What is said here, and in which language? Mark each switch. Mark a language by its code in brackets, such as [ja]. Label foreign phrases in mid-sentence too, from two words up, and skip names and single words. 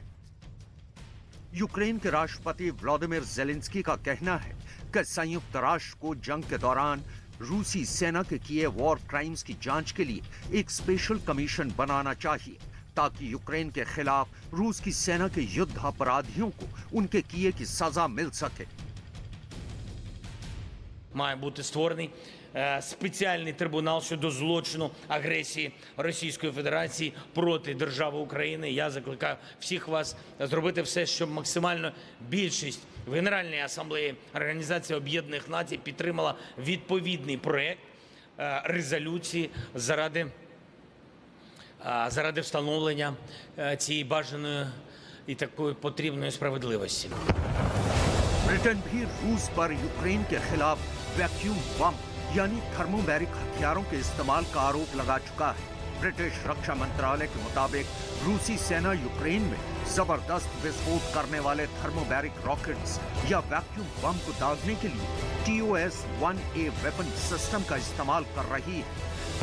[hi] यूक्रेन के राष्ट्रपति व्लादिमीर ज़ेलेंस्की का कहना है कि संयुक्त राष्ट्र को जंग के दौरान रूसी सेना के किए [en] war crimes [hi] की जांच के लिए एक [en] special commission [hi] बनाना चाहिए, ताकि यूक्रेन के खिलाफ रूस की सेना के युद्ध अपराधियों को उनके किए की सजा मिल सके। [uk] Має бути створений спеціальний трибунал щодо злочину агресії Російської Федерації проти держави України. Я закликаю всіх вас зробити все, щоб максимально більшість в Генеральній асамблеї Організації Об'єднаних Націй підтримала відповідний проект резолюції заради встановлення цієї бажаної і такої потрібної справедливості. [hi] ब्रिटेन भी रूस पर यूक्रेन के खिलाफ [en] vacuum bomb [hi] यानी थर्मोबैरिक हथियारों के इस्तेमाल का आरोप लगा चुका है। ब्रिटिश रक्षा मंत्रालय के मुताबिक रूसी सेना यूक्रेन में जबरदस्त विस्फोट करने वाले [en] thermobaric rockets [hi] या [en] vacuum bomb [hi] को दागने के लिए TOS-1A [en] weapon system [hi] का इस्तेमाल कर रही है।